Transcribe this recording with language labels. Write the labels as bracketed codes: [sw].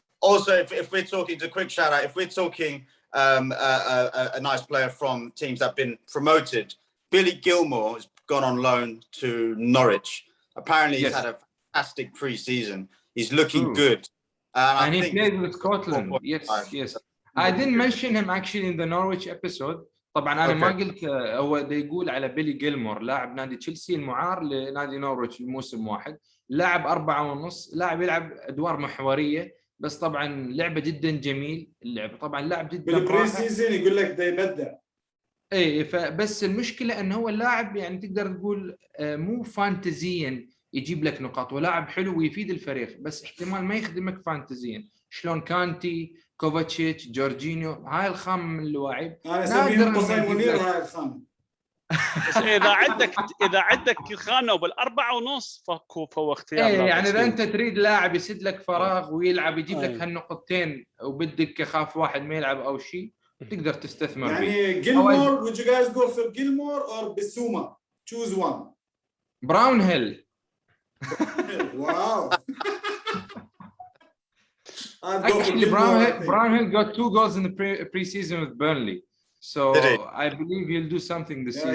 [en] Also, if we're talking, to quick shout out, if we're talking a nice player from teams that have been promoted, Billy Gilmore has gone on loan to Norwich. Apparently, he's had a fantastic pre-season. He's looking good. And he played with Scotland. Yes. I didn't mention him actually in the Norwich episode. [ar] طبعا انا ما قلت. هو ده يقول على بيلي جيلمور لاعب نادي تشيلسي المعار لنادي نورويتش الموسم واحد. لاعب 4.5. لاعب يلعب ادوار محوريه بس طبعا لعبه جدا جميل. اللعب طبعا لاعب جدا بالبري سيزون يقول لك ده يبدع. اي فبس المشكله انه هو اللاعب يعني تقدر تقول مو فانتزيا يجيب لك نقاط ولاعب حلو ويفيد الفريق بس احتمال ما يخدمك فانتزيا شلون كانتي كوفاتشيتش جورجينيو. هاي الخامه من اللاعب نادر قصي منير. هاي الخامه بس اذا عندك خانه بال4.5 فهو اختيار. يعني اذا انت تريد لاعب يسد لك فراغ ويلعب يجيب لك هالنقطتين وبدك خاف واحد ما يلعب او شيء تقدر تستثمر يعني جيلمور. [en] would you guys go for Gilmore or Bissouma? choose one. [ar] براون هيل. [en] Wow. Actually, Brown Hill got 2 goals in the pre-season with Burnley, so I believe he'll do something this season.